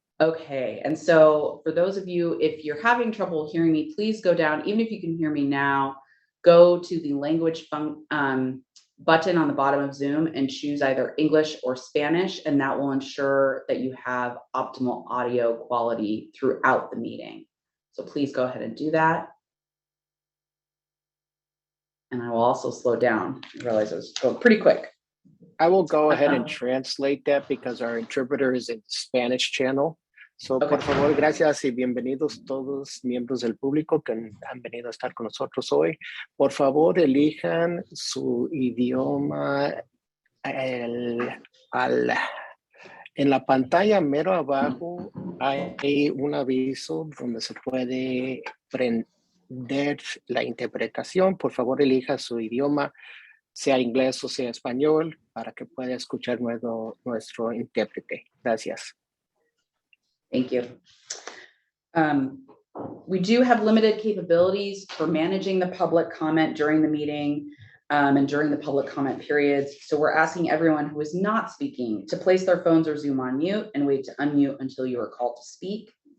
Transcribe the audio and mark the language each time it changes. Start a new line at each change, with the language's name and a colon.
English: Okay, and so for those of you, if you're having trouble hearing me, please go down, even if you can hear me now, go to the language button on the bottom of Zoom and choose either English or Spanish, and that will ensure that you have optimal audio quality throughout the meeting. So please go ahead and do that. And I will also slow down. I realize I was going pretty quick. I will go ahead and translate that because our interpreter is in Spanish channel. So, Okay.
Spanish: Por favor, gracias y bienvenidos todos miembros del público que han venido a estar con nosotros hoy. Por favor, elijan su idioma. En la pantalla mero abajo hay un aviso donde se puede prender la interpretación. Por favor, elija su idioma, sea inglés o sea español, para que pueda escuchar nuestro intérprete. Gracias.
English: Thank you. We do have limited capabilities for managing the public comment during the meeting and during the public comment periods. So we're asking everyone who is not speaking to place their phones or Zoom on mute and wait to unmute until you are called to speak.